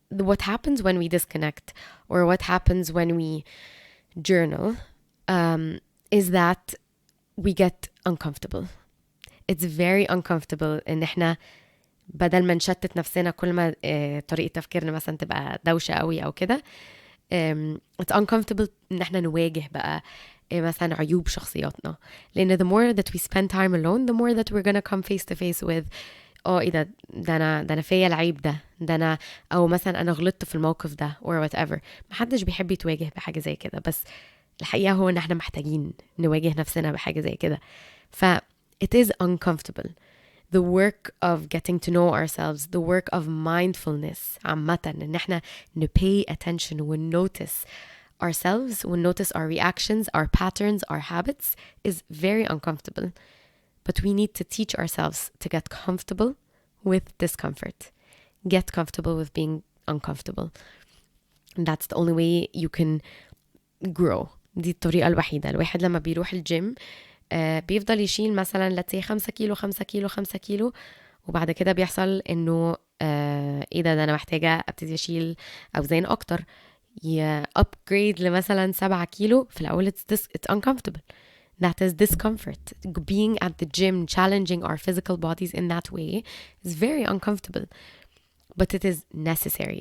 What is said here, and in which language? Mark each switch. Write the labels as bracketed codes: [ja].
[en] What happens when we disconnect, or what happens when we journal, is that we get uncomfortable. It's very uncomfortable [ar] إن إحنا بدل ما نشتت نفسنا كل ما طريقة تفكيرنا مثلا تبقى دوشة قوي أو كده. [en] It's uncomfortable [ar] إن إحنا نواجه بقى مثلا عيوب شخصياتنا، لأن [en] the more that we spend time alone, the more that we're gonna come face to face with [ar] ايه ده انا فيا العيب ده انا، او مثلا انا غلطت في الموقف ده [en] or whatever. [ar] محدش بيحب يتواجه بحاجة زي كده، بس الحقيقة هو ان احنا محتاجين نواجه نفسنا بحاجة زي كده. [en] ف it is uncomfortable. The work of getting to know ourselves, the work of mindfulness [ar] عامة، ان احنا [en] pay attention and notice ourselves, and notice our reactions, our patterns, our habits is very uncomfortable. But we need to teach ourselves to get comfortable with discomfort. Get comfortable with being uncomfortable. And that's the only way you can grow. [ar] دي الطريقة الوحيدة. الواحد لما بيروح الجيم بيفضل يشيل مثلا [en] let's say [ar] 5 كيلو، وبعد كده بيحصل انه ايه ده انا محتاجة ابتدي اشيل اوزان اكتر، upgrade لمثلا 7 كيلو. في الاول [en] it's uncomfortable. That is discomfort. Being at the gym, challenging our physical bodies in that way is very uncomfortable, but it is necessary.